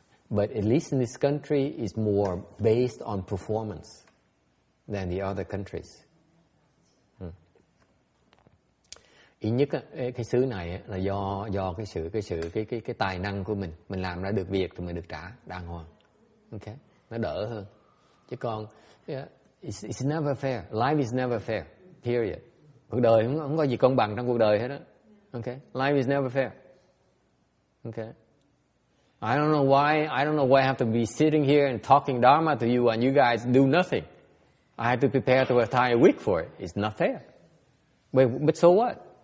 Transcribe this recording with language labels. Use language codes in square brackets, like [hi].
[en] But at least in this country, it's more based on performance than the other countries. [vi] Ít nhất cái xứ này là do cái tài năng của mình làm ra được việc thì mình được trả đàng hoàng. [en] Okay, [vi] nó đỡ hơn. Chứ còn [en] it's never fair. Life is never fair. Period. [vi] Cuộc đời không có gì công bằng trong cuộc đời hết đó. [en] Okay, life is never fair. Okay. I don't know why I have to be sitting here and talking Dharma to you and you guys do nothing. I have to prepare the entire week for it. It's not fair. But so what?